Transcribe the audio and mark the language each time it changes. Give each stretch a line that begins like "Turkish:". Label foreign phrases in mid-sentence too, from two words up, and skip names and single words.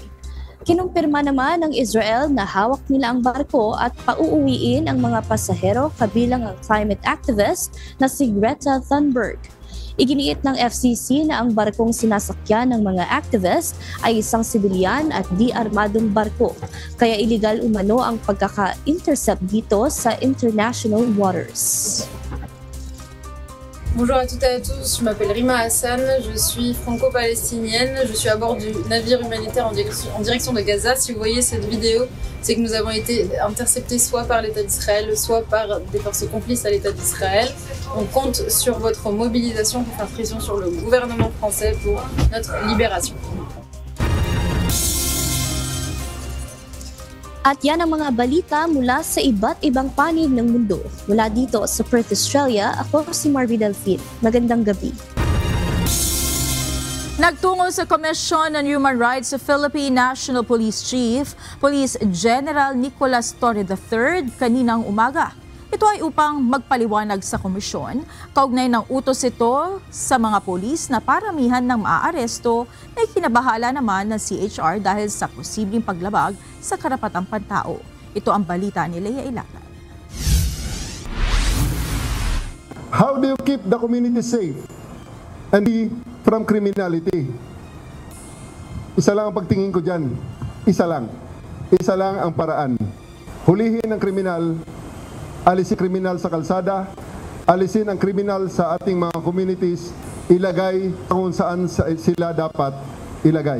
Filipino: Kinumpirma naman ng Israel na hawak nila ang barko at pauuwiin ang mga pasahero kabilang ang
English: climate activist
Filipino: na si Greta Thunberg. Iginiit ng FCC na ang barkong sinasakyan ng mga activist ay isang sibilyan at di armadong barko, kaya illegal umano ang pagkaka-intercept dito sa
English: international waters.
French: Bonjour à toutes et à tous, je m'appelle Rima Hassan, je suis franco-palestinienne, je suis à bord du navire humanitaire en direction de Gaza. Si vous voyez cette vidéo, c'est que nous avons été interceptés soit par l'État d'Israël, soit par des forces complices à l'État d'Israël. On compte sur votre mobilisation pour faire pression sur le gouvernement français pour notre libération.
Filipino: At yan ang mga balita mula sa iba't ibang panig ng mundo. Mula dito sa Perth, Australia, ako si Marvy Delphine. Magandang gabi. Nagtungo sa Commission on Human Rights sa Philippine National Police Chief, Police General Nicolas Torre III kaninang umaga. Ito ay upang magpaliwanag sa komisyon, kaugnay ng utos ito sa mga polis na paramihan ng maaaresto na ikinabahala naman ng CHR dahil sa posibleng paglabag sa karapatang pantao. Ito ang balita ni Lea Ilacad.
English: How do you keep the community safe and free from criminality?
Filipino: Isa lang ang pagtingin ko dyan. Isa lang. Isa lang ang paraan. Hulihin ang kriminal, alisin kriminal sa kalsada, alisin ang kriminal sa ating mga communities, ilagay kung saan sila dapat ilagay.